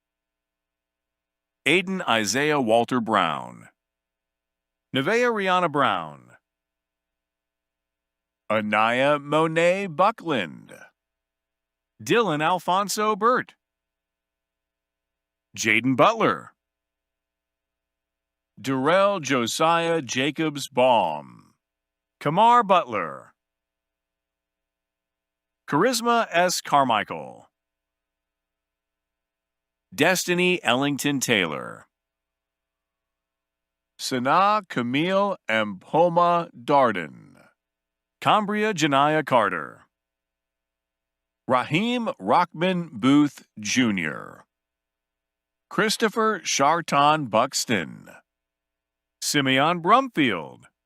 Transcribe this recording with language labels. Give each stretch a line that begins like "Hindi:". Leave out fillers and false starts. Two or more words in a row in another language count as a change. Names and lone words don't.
English: Aiden Isaiah Walter Brown, Nevaeh Rihanna Brown, Anaya Monet Buckland, Dylan Alfonso Burt, Jaden Butler, Durrell Josiah Jacobs Baum, Kamar Butler, Charisma S. Carmichael, Destiny Ellington Taylor, Sanaa Camille Mpoma Darden, Cambria Janaya Carter, Raheem Rockman Booth Jr., Christopher Sharton Buxton, Simeon Brumfield,